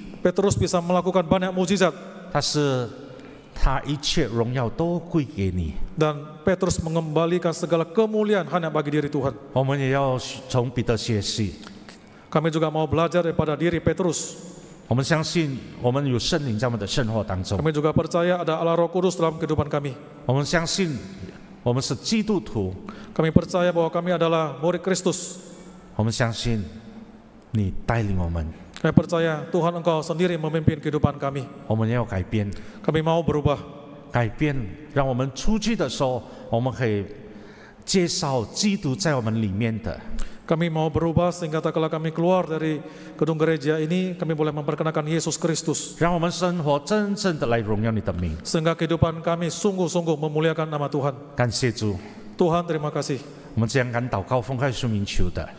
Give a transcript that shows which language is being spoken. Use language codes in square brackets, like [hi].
[id] Petrus bisa melakukan banyak mukjizat, [zh] 但是他一切荣耀都归给你。 [id] dan Petrus mengembalikan segala kemuliaan hanya bagi diri Tuhan. [zh] 我们也要从彼得学习， [id] Kami juga mau belajar daripada diri Petrus. [zh] 我们相信我们有圣灵在我们的生活当中， [id] Kami juga percaya ada Allah Roh Kudus dalam kehidupan kami. [zh] 我们相信我们是基督徒， [id] Kami percaya bahwa kami adalah murid Kristus. [zh] 我们相信你带领我们， [id] Kami percaya Tuhan Engkau sendiri memimpin kehidupan kami. [zh] 我们要改变， [id] Kami mau berubah. [zh] 改变，让我们出去的时候，我们可以介绍基督在我们里面的。 [id] Kami mau berubah sehingga tak kala kami keluar dari gedung gereja ini, kami boleh memperkenalkan Yesus Kristus. [zh] 让我们生活真正的来荣耀你的名。 [id] Sehingga kehidupan kami sungguh-sungguh memuliakan nama Tuhan. [zh] 感谢主， [id] Tuhan, terima kasih. [zh] 我们这样敢祷告，奉靠耶稣名求的，